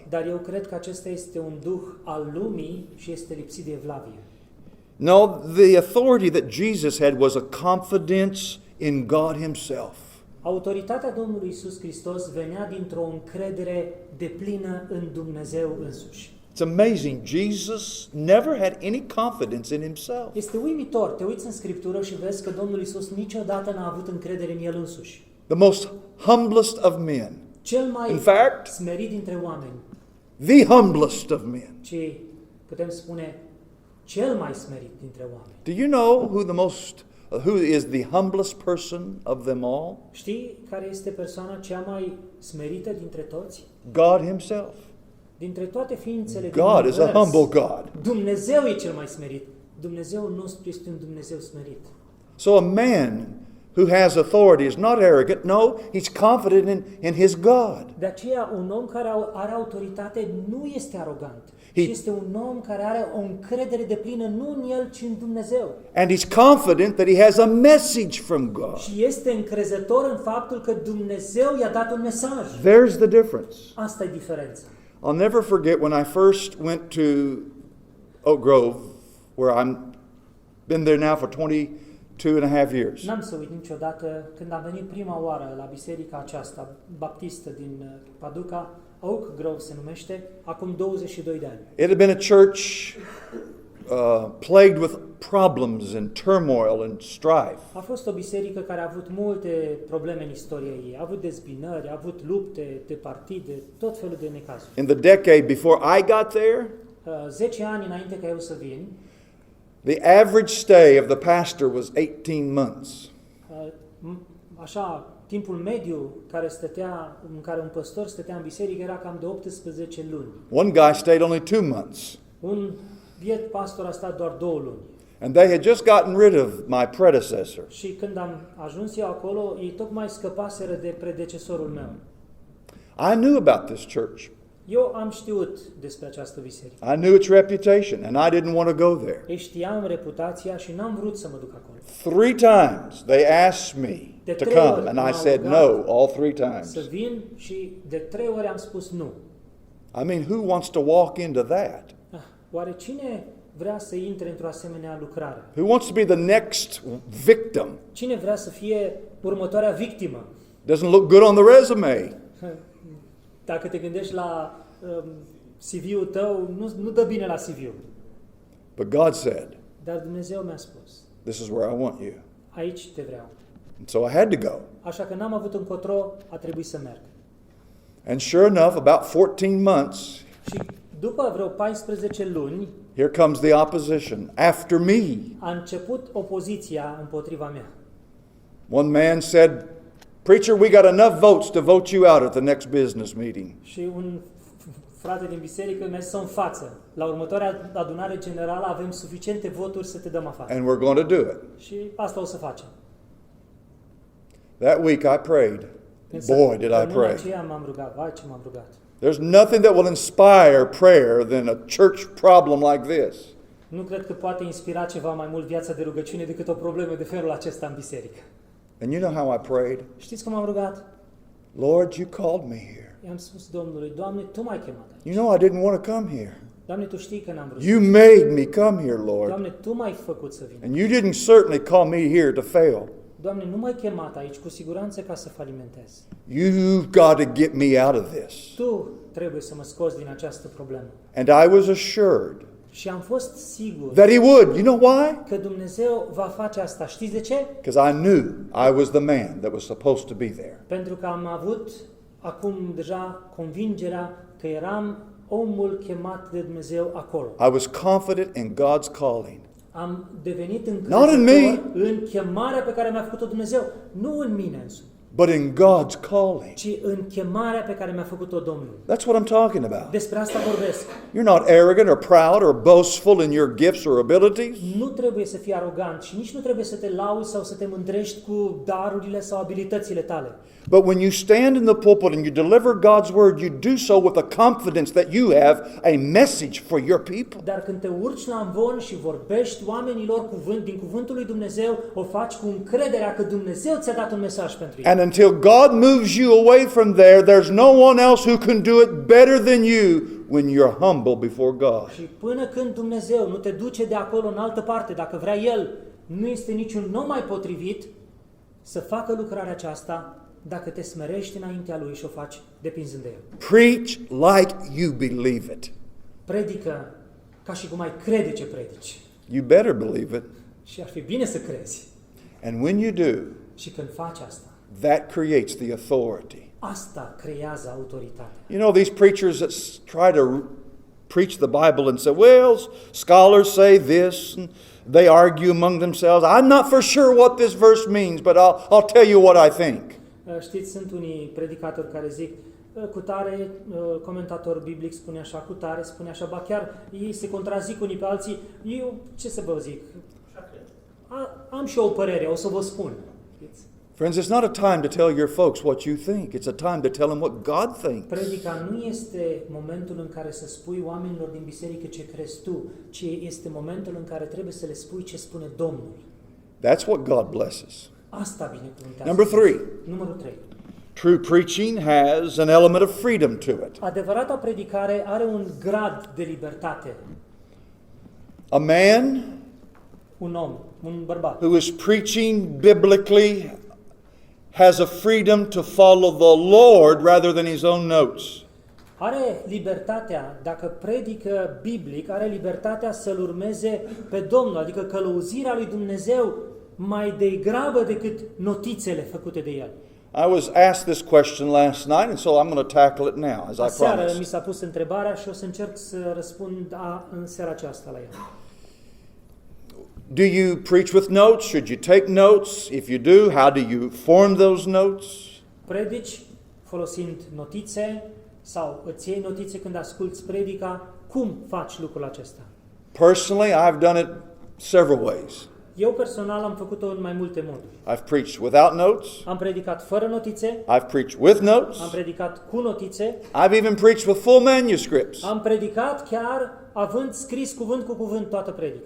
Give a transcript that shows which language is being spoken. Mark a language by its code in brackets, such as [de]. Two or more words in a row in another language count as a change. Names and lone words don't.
[ro] Dar eu cred că acesta este un duh al lumii și este lipsit de evlavie. [en] No, the authority that Jesus had was a confidence in God himself. [ro] Autoritatea Domnului Isus Hristos venea dintr-o încredere deplină în Dumnezeu însuși. [en] It's amazing. Jesus never had any confidence in himself. [ro] Este uimitor. Te uiți în Scriptură și vezi că Domnul Isus niciodată n-a avut încredere în El însuși. [en] The most humblest of men. [ro] Cel mai [en] In fact, [ro] smerit dintre oameni. [en] the humblest of men. [ro] Ci putem spune cel mai smerit dintre oameni. [en] Do you know who is the humblest person of them all? [ro] Știi care este persoana cea mai smerită dintre toți? [en] God himself. [ro] Dintre toate ființele [en] God is a humble God. [ro] Dumnezeu e cel mai smerit. Dumnezeul nostru este un Dumnezeu smerit. [en] So a man who has authority is not arrogant. No, he's confident in his God. [ro] De aceea, un om care are autoritate nu este arogant. [en] He- [ro] Ci este un om care are o încredere deplină nu în el, ci în Dumnezeu. [en] And he's confident that he has a message from God. [ro] Și este încrezător în faptul că Dumnezeu i-a dat un mesaj. [en] There's the difference. [ro] Asta e diferența. [en] I'll never forget when I first went to Oak Grove, where I'm been there now for 22 and a half years. [ro] N-am să uit niciodată când am venit prima oară la biserica aceasta baptistă din Paducah, Oak Grove se numește, acum 22 de ani. [en] It had been a church plagued with problems and turmoil and strife. [ro] A fost o biserică care a avut multe probleme în istoria ei. A avut dezbinări, a avut lupte de partide, tot felul de necazuri. [en] In the decade before I got there, [ro] 10 ani înainte ca eu să vin, [en] the average stay of the pastor was 18 months. [ro] așa, timpul mediu în care un păstor stătea în biserică era cam de 18 luni. [en] One guy stayed only 2 months. [ro] Un biet pastor a stat doar 2 luni. [en] And they had just gotten rid of my predecessor. [ro] Și când am ajuns eu acolo, ei tocmai scăpaseră de predecesorul meu. [en] I knew about this church. [ro] Eu am știut despre această biserică. [en] I knew its reputation and I didn't want to go there. [ro] Ei știam reputația și n-am vrut să mă duc acolo. [en] 3 times they asked me to come and I said no all 3 times. [ro] Să vin și de 3 ori am spus nu. [en] I mean, who wants to walk into that? [ro] Oare cine vrea să intre într-o asemenea lucrare? [en] Who wants to be the next victim? [ro] Cine vrea să fie următoarea victimă? [en] Doesn't look good on the resume. [ro] Dacă te gândești la CV-ul tău, nu dă bine la CV-ul. [en] But God said, [ro] Dar Dumnezeu mi-a spus, [en] this is where I want you. [ro] aici te vreau. [en] And so I had to go. [ro] Așa că n-am avut încotro, a trebuit să merg. [en] And sure enough, about 14 months, [ro] Și după vreo 14 luni, [en] here comes the opposition after me. [ro] a început opoziția împotriva mea. [en] One man said, preacher, we got enough votes to vote you out at the next business meeting. [ro] Și un frate din biserică mi-a zis în față, la următoarea adunare generală avem suficiente voturi să te dăm afară. [en] And we're going to do it. [ro] Și asta o să facem. [en] That week I prayed. Boy, did I pray. [ro] Aceea m-am rugat, vai ce m-am rugat. [en] There's nothing that will inspire prayer than a church problem like this. [ro] Nu cred că poate inspira ceva mai mult viața de rugăciune decât o problemă de felul acesta în biserică. [en] And you know how I prayed? [ro] Știți cum am rugat? [en] Lord, you called me here. [ro] I-am spus Domnului, Doamne, Tu m-ai chemat aici. [en] You know I didn't want to come here. [ro] Doamne, Tu știi că n-am vrut. [en] You made me come here, Lord. [ro] Doamne, Tu m-ai făcut să vin. [en] And you didn't certainly call me here to fail. [ro] Doamne, nu m-ai chemat aici cu siguranță ca să falimentez. [en] You've got to get me out of this. [ro] Tu trebuie să mă scoți din această problemă. [en] And I was assured [ro] Și am fost sigur [en] that He would. You know why? [ro] că Dumnezeu va face asta. Știți de ce? [en] Because I knew I was the man that was supposed to be there. [ro] Pentru că am avut acum deja convingerea că eram omul chemat de Dumnezeu acolo. [en] I was confident in God's calling. [ro] Am devenit [en] Not in me. [ro] încrezător în chemarea pe care mi-a făcut-o Dumnezeu. Nu în mine însumi, [en] But in God's calling. [ro] ci în chemarea pe care mi-a făcut-o Domnul. [en] That's what I'm talking about. [ro] Despre asta vorbesc. [en] You're not arrogant or proud or boastful in your gifts or abilities. [ro] Nu trebuie să fii arogant și nici nu trebuie să te lauzi sau să te mândrești cu darurile sau abilitățile tale. [en] But when you stand in the pulpit and you deliver God's word, you do so with a confidence that you have a message for your people. [ro] Dar când te urci la amvon și vorbești oamenilor din cuvântul lui Dumnezeu, o faci cu încrederea că Dumnezeu ți-a dat un mesaj pentru ei. [en] And until God moves you away from there, there's no one else who can do it better than you when you're humble before God. [ro] Și până când Dumnezeu nu te duce de acolo în altă parte, dacă vrea El, nu este niciun om mai potrivit să facă lucrarea aceasta dacă te smerești înaintea Lui și o faci depinzând de El. [en] Preach like you believe it. [ro] Predică ca și cum ai crede ce predici. [en] You better believe it. [ro] Și ar fi bine să crezi. [en] And when you do, [ro] Și când faci asta, [en] that creates the authority. [ro] asta creează autoritatea. [en] You know, these preachers that try to preach the Bible and say, well, scholars say this, and they argue among themselves. I'm not for sure what this verse means, but I'll tell you what I think. [ro] Știți, sunt unii predicatori care zic, cu tare, comentator biblic spune așa, cu tare spune așa, ba chiar ei se contrazic unii pe alții. Eu, ce să vă zic? Am și eu o părere, o să vă spun. [en] Friends, it's not a time to tell your folks what you think. It's a time to tell them what God thinks. [ro] Predica nu este momentul în care să spui oamenilor din biserică ce crezi tu, ci este momentul în care trebuie să le spui ce spune Domnul. [en] That's what God blesses. [ro] Asta binecuvântează. [en] Number 3. [ro] Numărul 3. [en] True preaching has an element of freedom to it. [ro] Adevărata predicare are un grad de libertate. [en] A man [ro] Un om, un bărbat, [en] who is preaching biblically has a freedom to follow the Lord rather than his own notes. [ro] are libertatea, dacă predică biblic, are libertatea să-L urmeze pe Domnul, adică călăuzirea lui Dumnezeu mai degrabă decât notițele făcute de el. [en] I was asked this question last night, and so I'm going to tackle it now, as I [ro] Aseară mi [en] promised. [ro] s-a pus întrebarea și o să încerc să răspund în seara aceasta la ea. [en] Do you preach with notes? Should you take notes? If you do, how do you form those notes? [ro] Predici folosind notițe sau îți iei notițe când asculți predica? Cum faci lucrul acesta? [en] Personally, I've done it several ways. [ro] Eu personal am făcut-o în mai multe moduri. [en] I've preached without notes. [ro] Am predicat fără notițe, [en] I've preached with notes. [ro] am predicat cu notițe, [en] I've even preached with full manuscripts. [ro] am predicat chiar având scris cuvânt cu cuvânt toată predica.